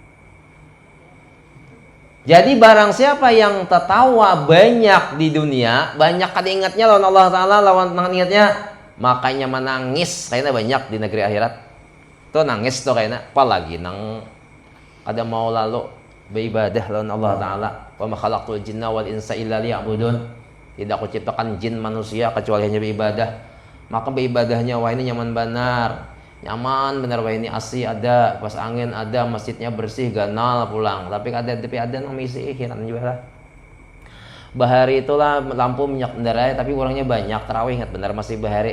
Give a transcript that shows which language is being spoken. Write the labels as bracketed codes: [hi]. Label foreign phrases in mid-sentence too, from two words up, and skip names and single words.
[bjn] Jadi barang siapa yang tertawa banyak di dunia, banyak kada ingatnya lawan Allah Ta'ala, lawan ingatnya, makanya menangis kayaknya banyak di negeri akhirat. Tuh nangis tuh kayaknya, apalagi nang kada mau lalu beribadah lawan Allah Ta'ala. [ar] Wa ma khalaqtul jinna wal insa illa liya'budun. [id] Tidak aku ciptakan jin manusia kecuali hanya beribadah. [bjn] Maka beribadahnya wah ini nyaman benar. Nyaman benar wah ini asli ada, pas angin ada, masjidnya bersih, ganal pulang. Tapi ada nang misi hiran juga lah. Bahari itulah lampu minyak kendaraan tapi orangnya banyak, tarawih ingat benar masih bahari.